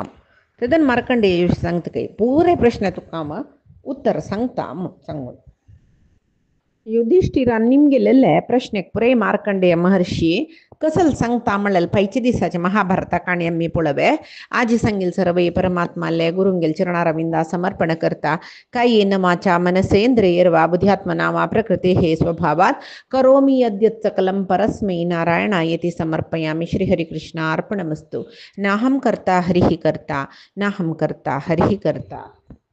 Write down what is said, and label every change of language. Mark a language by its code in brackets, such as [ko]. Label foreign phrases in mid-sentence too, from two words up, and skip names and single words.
[kok] तेदन मार्कंडेय सांगता काय पुरे प्रश्न तुका हांव उत्तर सांगता सांगून युधिष्ठिरान निमगेलेले प्रश्नाक पुरे मार्कंडेय महर्षी कसल सांगता म्हळ्यार पैचे दिसाचे महाभारता काणी आमी पळोवे. आज सांगेल सर्वै परमात्माले गुरुंगेल चरणारविंदा समर्पण करता. [sa] कायेन वाचा मनसेंद्रियैर्वा बुद्ध्यात्मना वा प्रकृतेः स्वभावात् करोमि यद्यत् सकलं परस्मै नारायणायेति समर्पयामि. श्रीहरिकृष्णार्पणमस्तु. नाहं कर्ता हरिः कर्ता नाहं कर्ता हरिः कर्ता.